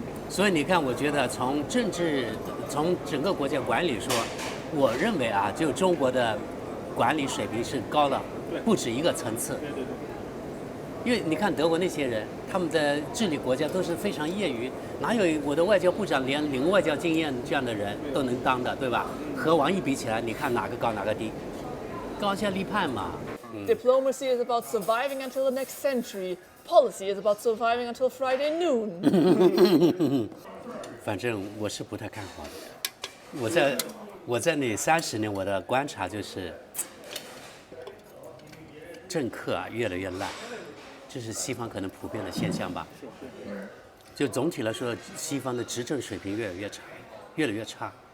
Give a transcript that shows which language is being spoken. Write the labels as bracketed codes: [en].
[zh] 所以你看，我觉得从政治、从整个国家管理说，我认为啊，就中国的管理水平是高了，不止一个层次。因为你看德国那些人，他们在治理国家都是非常业余，哪有我的外交部长连零外交经验这样的人都能当的，对吧？和王毅比起来，你看哪个高哪个低？高下立判嘛。 [en] Diplomacy is about surviving until the next century. Policy is about surviving until Friday noon. [zh] 反正我是不太看好的。我在那30年，我的观察就是，政客啊越来越烂。这是西方可能普遍的现象吧。就总体来说，西方的执政水平越来越差。